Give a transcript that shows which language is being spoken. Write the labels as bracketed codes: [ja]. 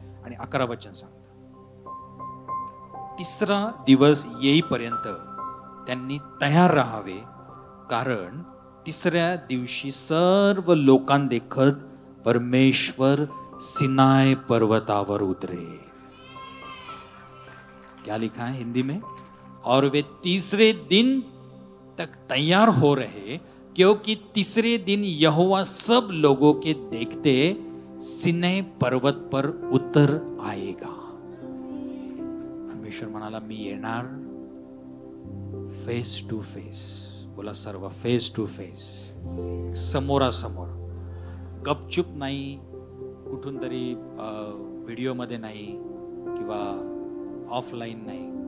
[mr] आणि 11 वचन सांगतं, तिसरा दिवस येईपर्यंत त्यांनी तयार राहावे, कारण तिसऱ्या दिवशी सर्व लोकांदेखत परमेश्वर सिनाय पर्वतावर उतरे. [hi] क्या लिखा है हिंदी में? और वे तीसरे दिन तक तैयार हो रहे, क्योंकि तीसरे दिन यहोवा सब लोगों के देखते सिनै पर्वत पर उतर आएगा. [mr] परमेश्वर म्हणाला मी येणार फेस टू फेस. बोला सर्व, फेस टू फेस, समोरासमोर, गपचूप नाही, कुठून तरी व्हिडिओमध्ये नाही किंवा ऑफलाईन नाही.